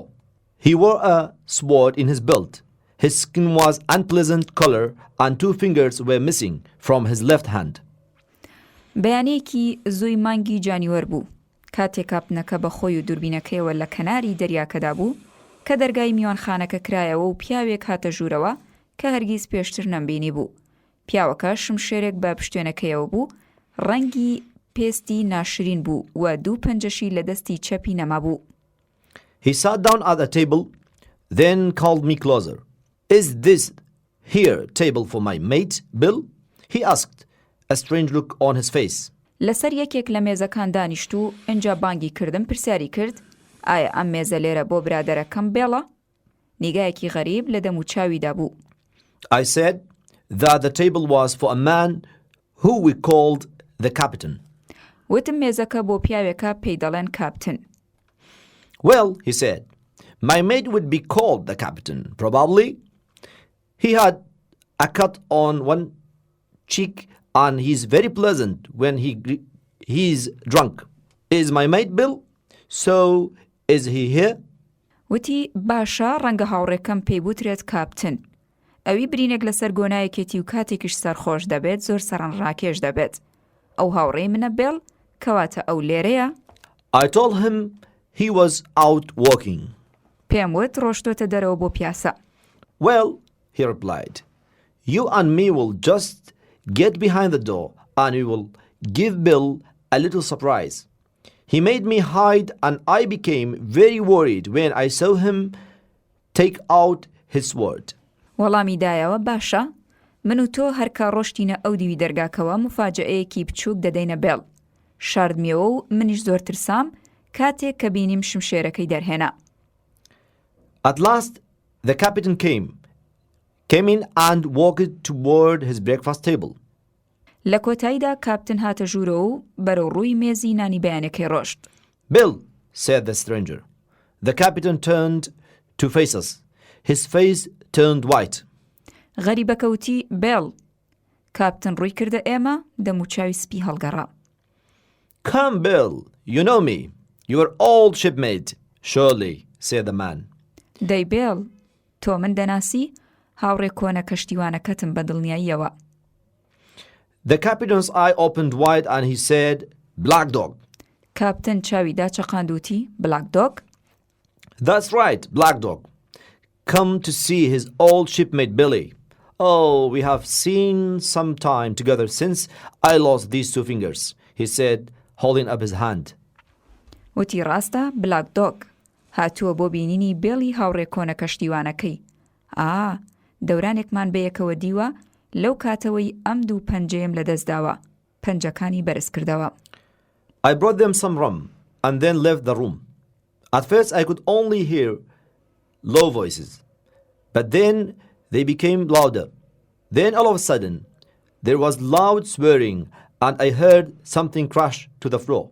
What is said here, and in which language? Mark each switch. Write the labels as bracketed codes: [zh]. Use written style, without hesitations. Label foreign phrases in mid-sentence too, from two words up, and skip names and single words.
[en] He wore a sword in his belt. His skin was unpleasant color and 2 fingers were missing from his left hand. [ckb] بەیانەیەکی زووی مانگی جانیوەر بوو. کاتێک کاپتنەکە بە خۆی و دووربینەکەیەوە لە کەناری دەریاکەدا بوو کە دەرگای میوانخانەکە کرایەوە و پیاوێک هاتە ژوورەوە کە هەرگیز پێشتر نەمبینی بوو. پیاوەکە شمشێرێک بە پشتێنەکەیەوە بوو، ڕەنگی پێستی ناشرین بوو و 2 پەنجەشی لە دەستی چەپی نەما بوو. [en] He sat down at the table, then called me closer. Is this here table for my mate, Bill? He asked, a strange look on his face. [ckb] لەسەر یەکێک لە مێزەکان دانیشت و ئەنجا بانگی کردم پرسیاری کرد ئایا ئەم مێزە لێرە بۆ برادەرەکەم بێڵە؟ نیگایەکی غەریب لە دەم و چاویدا بوو. [en] I said that the table was for a man who we called the captain. [ckb] وتم مێزەکە بۆ پیاوێکە پێی دەڵێن کاپتن. [en] Well, he said, my mate would be called the captain, probably. He had a cut on one cheek and he's very pleasant when he's drunk. Is my mate Bill? So, is he here? [ckb] وتی باشە ڕەنگە هاوڕێکەم پێی بوترێت کاپتن. ئەوی برینێک لەسەر گۆنایەکێتی و کاتێکیش سەرخۆش دەبێت زۆر سەرنجڕاکێش دەبێت. ئەو هاوڕێی منە بێڵ کەواتە ئەو لێرەیە؟ [en] I told him he was out walking. [ckb] پێم وت ڕۆشتۆتە دەرەوە بۆ پیاسە. [en] Well, he replied, you and me will just get behind the door and we will give Bill a little surprise. He made me hide and I became very worried when I saw him take out his sword. [ckb] وەڵامی دایەوە باشە من و تۆ هەرکە ڕۆشتینە ئەو دیوی دەرگاکەوە مفاجئەیەکی بچووک دەدەینە بێڵ. شاردمیەوە و منیش زۆر ترسام کاتێک کە بینیم شمشێرەکەی دەرهێنا. [en] At last, the captain came in and walked toward his breakfast table. [ckb] لە کۆتاییدا کاپتن هاتە ژوورەوە و بەرەو ڕووی مێزی نانی بەیانەکەی ڕۆشت. [en] Bill, said the stranger. The captain turned to face us. His face turned white. [ckb] غەریبەکە وتی بێڵ. کاپتن ڕووی کردە ئێمە دەموچاوی سپی هەڵگەڕا. [en] Come, Bill, you know me. You're old shipmate, surely, said the man. [ckb] دەی بێڵ تۆ من دەناسی هاوڕێ کۆنە کەشتیوانەکەتم بە دڵنیاییەوە. [en] The captain's eye opened wide and he said, Black dog. [ckb] کاپتن چاویدا چەقاندوتی بلاک دۆگ. [en] That's right, Black Dog. Come to see his old shipmate Billy. Oh, we have seen some time together since I lost these two fingers, he said, holding up his hand. [ckb] وتی ڕاستە بلاک دۆگ هاتووە بۆ بینینی بێڵی هاوڕێ کۆنە کەشتیوانەکەی. دەورانێکمان بەیەکەوە دیوە لەو کاتەوەی ئەم دوو پەنجەیەم لەدەستداوە پەنجەکانی بەرز کردەوە. [en] I brought them some rum and then left the room. At first I could only hear low voices, but then they became louder. Then all of a sudden there was loud swearing and I heard something crash to the floor.